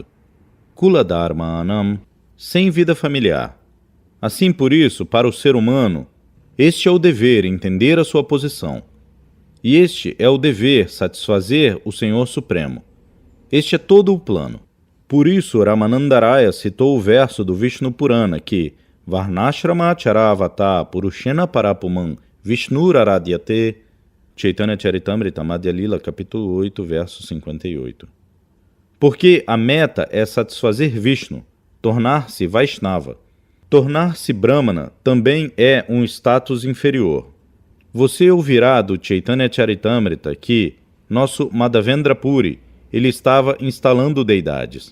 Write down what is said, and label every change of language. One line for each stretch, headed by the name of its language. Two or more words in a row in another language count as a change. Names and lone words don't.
Sanskrit: Kula Dharmanam,
Portuguese: sem vida familiar. Assim, por isso, para o ser humano, este é o dever, entender a sua posição. E este é o dever, satisfazer o Senhor Supremo. Este é todo o plano. Por isso, Ramanandaraya citou o verso do Vishnu Purana que
Sanskrit: Varnashrama Charavata Purushena Parapuman Vishnuraradhyate
Portuguese: Chaitanya Charitamrita Madhya Lila, capítulo 8, verso 58. Porque a meta é satisfazer Vishnu, tornar-se Vaishnava. Tornar-se Brahmana também é um status inferior. Você ouvirá do Chaitanya Charitamrita que nosso Madhavendra Puri, ele estava instalando deidades.